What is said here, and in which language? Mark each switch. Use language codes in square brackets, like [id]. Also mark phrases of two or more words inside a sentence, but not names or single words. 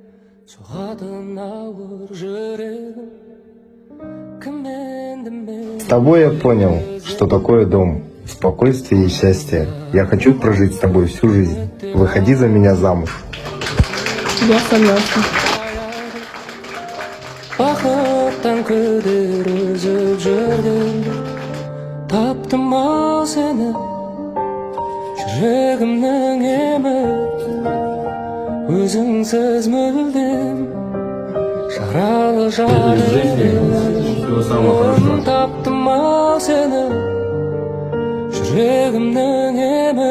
[ru] С тобой я понял, что такое дом, спокойствие и счастье. Я хочу прожить с тобой всю жизнь. Выходи за меня замуж. Я согласна. [kk] Бақыттан күдер үзіп жүрдім, таптым-ау сені, жүрегімнің емі, өзіңсіз мүлдем, жаралы [ru] Всего самого хорошего. [kk] таптым-ау сені, жүрегімнің емі.